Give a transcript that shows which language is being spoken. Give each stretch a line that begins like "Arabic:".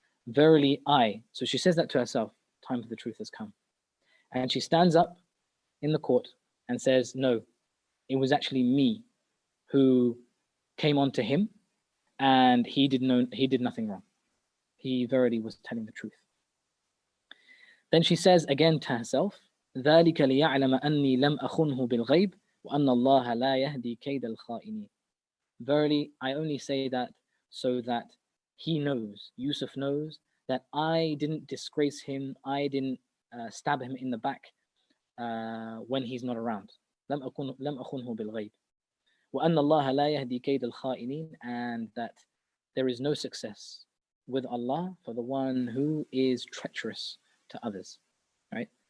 English: Verily, so she says that to herself, time for the truth has come. And she stands up in the court and says, no, it was actually me who came on to him, and he did nothing wrong. He verily was telling the truth. Then she says again to herself,
Arabic: ذَلِكَ لِيَعْلَمَ أَنِّي لَمْ أَخُنْهُ بِالْغَيْبِ وَأَنَّ اللَّهَ لَا يَهْدِي كَيْدَ الْخَائِنِينَ.
English: Verily, I only say that so that he knows, Yusuf knows, that I didn't disgrace him, I didn't stab him in the back when he's not around.
Arabic: لَمْ أَخُنْهُ بِالْغَيْبِ وَأَنَّ اللَّهَ لَا يَهْدِي كَيْدَ الْخَائِنِينَ,
English: and that there is no success with Allah for the one who is treacherous to others, right?